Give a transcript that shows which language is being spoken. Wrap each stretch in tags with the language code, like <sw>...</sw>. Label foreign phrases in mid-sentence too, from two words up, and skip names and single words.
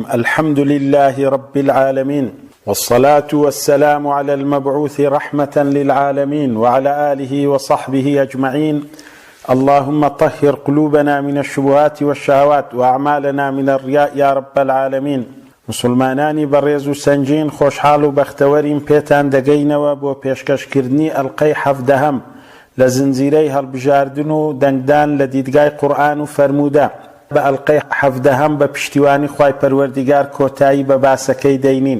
<ar>الحمد لله رب العالمين، والصلاة والسلام على المبعوث رحمة للعالمين وعلى آله وصحبه أجمعين. اللهم طهر قلوبنا من الشبهات والشهوات وأعمالنا من الرياء يا رب العالمين.</ar> <ckb>مسلمانانی بەڕێز و سەنگین، خۆشحاڵ و بەختەوەرین پێتان دەگەینەوە بۆ پێشکەشکردنی ئەڵقەی 17 لە زنجیرەی هەڵبژاردن و دەنگدان لە دیدگای قورئان و فەرموودە. بە ئەڵقەی 17 بە پشتیوانی خوای پەروەردیگار کۆتایی بە باسەکەی دەینین.</ckb>